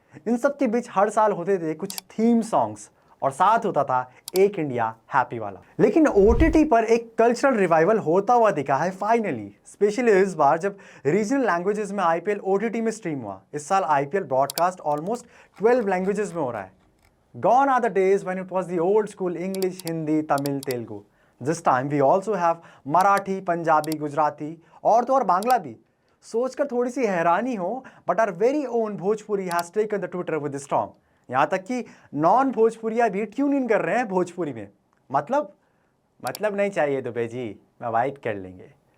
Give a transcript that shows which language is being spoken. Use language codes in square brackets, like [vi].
[hi] इन सब के बीच हर साल होते थे कुछ थीम सॉन्ग्स, और साथ होता था एक इंडिया हैप्पी वाला। लेकिन ओटीटी पर एक कल्चरल रिवाइवल होता हुआ दिखा है फाइनली, स्पेशली इस बार जब रीजनल लैंग्वेजेस में आईपीएल ओटीटी में स्ट्रीम हुआ। इस साल आईपीएल ब्रॉडकास्ट ऑलमोस्ट 12 लैंग्वेजेस में हो रहा है। [en] Gone are the days when it was the old school English, Hindi, Tamil, Telugu. This time we also have Marathi, Punjabi, Gujarati [hi] और तो और बांग्ला भी। सोचकर थोड़ी सी हैरानी हो, [en] But are very own Bhojpuri has taken the Twitter with storm. [hi] यहाँ तक कि नॉन भोजपुरिया भी ट्यून इन कर रहे हैं भोजपुरी में। मतलब नहीं चाहिए दुबे जी, मैं वाइट कर लेंगे।